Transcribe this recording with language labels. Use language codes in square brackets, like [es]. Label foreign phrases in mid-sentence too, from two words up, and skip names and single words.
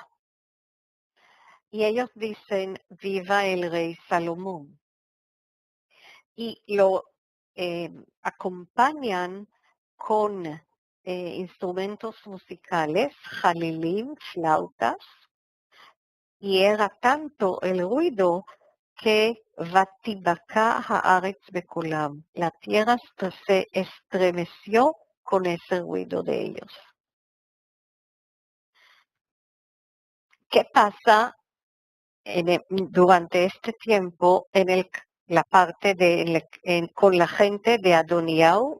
[es] Y ellos dicen, viva el rey Salomón. Y lo acompañan con instrumentos musicales, jalilim, flautas, y era tanto el ruido que [he] ותבקע הארץ בקולם. [es] La tierra se estremeció con ese ruido de ellos. ¿Qué pasa durante este tiempo en la parte con la gente de Adoniao?